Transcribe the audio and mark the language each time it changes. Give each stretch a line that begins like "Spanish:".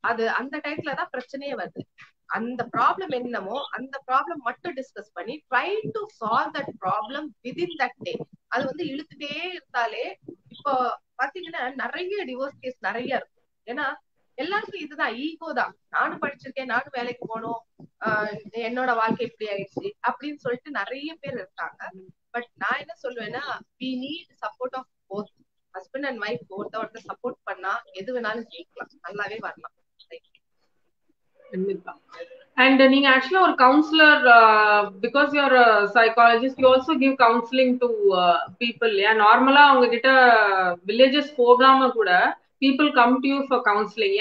Tamil: அது அந்த டைம்ல தான் பிரச்சனையே வருது. அந்த ப்ராப்ளம் என்னமோ அந்த ப்ராப்ளம் மட்டும் டிஸ்கஸ் பண்ணி
English: Try to solve that problem within that day.
Tamil: அது வந்து இழுத்துட்டே இருந்தாலே இப்போ பாத்தீங்கன்னா நிறைய டிவோர்ஸ் கேஸ் நிறைய இருக்கும். ஏன்னா எல்லாருக்கும் இதுதான் ஈகோ தான், நானும் படிச்சிருக்கேன், நானும் வேலைக்கு போகணும், என்னோட வாழ்க்கை இப்படி ஆயிடுச்சு அப்படின்னு சொல்லிட்டு நிறைய பேர் இருக்காங்க.
English: but
Tamil: நான் என்ன சொல்லுவேன்னா,
English: we need support of both.
Tamil: Husband and wife ஒருத்தர் சப்போர்ட் பண்ணா எது வேணாலும் ஜெயிக்கலாம், நல்லாவே வரலாம்.
English: And
Tamil: நீங்க ஆக்சுவலா ஒரு councillor,
English: Because you are psychologist, you also give counselling to people.
Tamil: ஏன் நார்மலா அவங்க கிட்ட வில்லேஜஸ் போகாம கூட
English: People come to you for counselling.